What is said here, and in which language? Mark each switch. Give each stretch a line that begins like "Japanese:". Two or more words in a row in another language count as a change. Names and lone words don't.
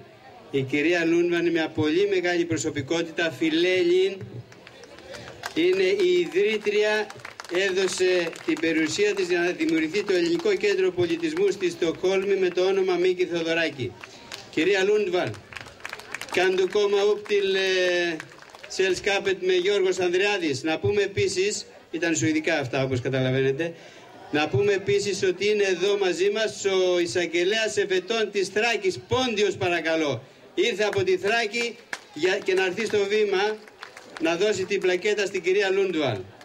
Greek: Η κυρία Λούντβαλ είναι μια πολύ μεγάλη προσωπικότητα, φιλέλλην. Είναι η ιδρύτρια, έδωσε την περιουσία της για να δημιουργηθεί το Ελληνικό Κέντρο Πολιτισμού στη Στοκχόλμη με το όνομα Μίκη Θεοδωράκη. Κυρία Λούντβαλ,
Swedish: kan du komma upp till sällskapet με Γιώργος Ανδριάδης.
Greek: Να πούμε επίσης, ήταν σουηδικά αυτά όπως καταλαβαίνετε, να πούμε επίσης ότι είναι εδώ μαζί μας ο εισαγγελέας εφετών της Θράκης, Πόντιος παρακαλώ. Ήρθε από τη Θράκη και να έρθει στο βήμα να δώσει την πλακέτα στην κυρία Λούντβαλ.